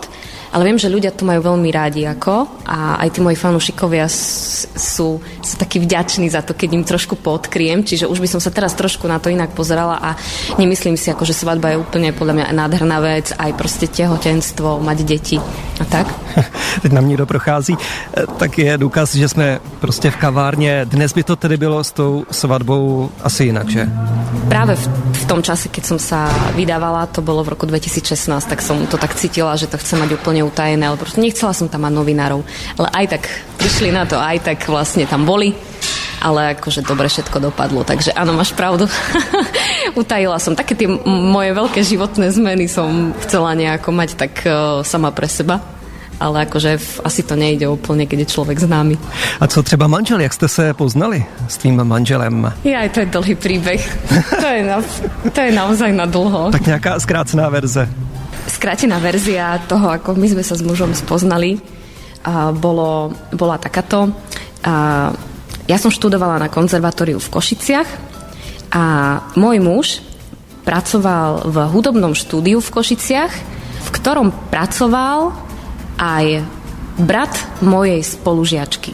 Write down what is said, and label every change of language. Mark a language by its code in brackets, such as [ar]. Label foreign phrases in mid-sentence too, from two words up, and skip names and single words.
[sk] Ale viem, že ľudia to majú veľmi rádi a aj tí moji fanúšikovia sú takí vďační za to, keď im trošku podkriem, čiže už by som sa teraz trošku na to inak pozerala a nemyslím si, že svadba je úplne podľa mňa nádherná vec, aj proste tehotenstvo, mať deti a tak. [cs] Teď na mě to prochází, tak je důkaz, že jsme prostě v kavárně. Dnes by to tedy bylo s tou svatbou asi jinak, že? [sk] Práve v tom čase, keď som sa vydávala, to bolo v roku 2016, tak som to tak cítila, že to chcem mať úplne utajené, ale proste nechcela som tam mať novinárov. Ale aj tak prišli na to, aj tak vlastne tam boli, ale akože dobre všetko dopadlo, takže áno, máš pravdu. Utajila som. Také tie moje veľké životné zmeny som chcela nejako mať tak sama pre seba. Ale akože asi to nejde úplně, keď [cs] je člověk známý. A co třeba manžel, jak jste se poznali s tvým manželem? [sk] Ja, to je dlhý príbeh. To je naozaj na dlho. [cs] Tak nějaká zkrácená verze. [sk] Skrátená verzia toho, ako my sme sa s mužom spoznali, bola takáto. Ja som študovala na konzervatóriu v Košiciach a môj muž pracoval v hudobnom štúdiu v Košiciach, v ktorom pracoval aj brat mojej spolužiačky.